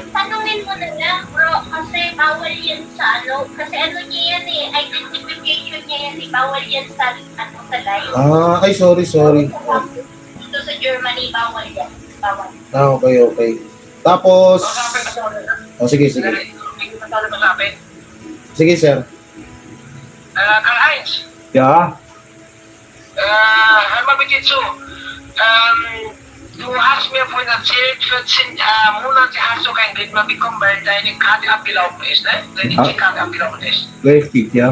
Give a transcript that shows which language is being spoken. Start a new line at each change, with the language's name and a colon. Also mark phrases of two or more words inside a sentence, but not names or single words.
Filipino: Tanungin mo na lang, bro, kasi bawal yan sa kasi niya yan identification niya yan bawal yan sa sa live. Ay, sorry. Dito sa Germany, bawal yan. Bawal. Okay. Tapos... sige. Sige, sir.
German: Karl-Heinz, Ja, hör mal bitte zu. Du hast mir vorhin erzählt, 14 Monate hast du kein Geld mehr bekommen, weil deine Karte abgelaufen ist, ne? Deine Ja. EC-Karte abgelaufen ist. richtig, ja.